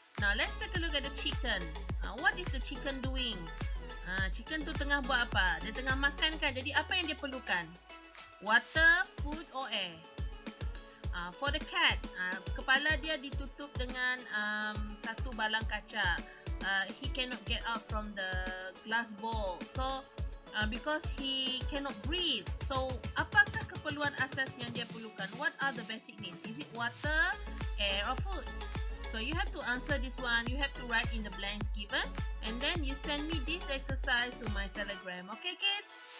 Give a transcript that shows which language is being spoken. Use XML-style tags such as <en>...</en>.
<en>Now let's take a look at the chicken. What is the chicken doing?</en> <ms>Chicken tu tengah buat apa? Dia tengah makan kan? Jadi apa yang dia perlukan?</ms> <en>Water, food or air? For the cat,</en> <ms>kepala dia ditutup dengan satu balang kaca.</ms> <en>He cannot get out from the glass bowl. So, because he cannot breathe.</en> <ms>So, apakah keperluan asas yang dia perlukan?</ms> <en>What are the basic needs? Is it water, air or food? So, you have to answer this one. You have to write in the blanks given. And then you send me this exercise to my Telegram. Okay, kids?</en>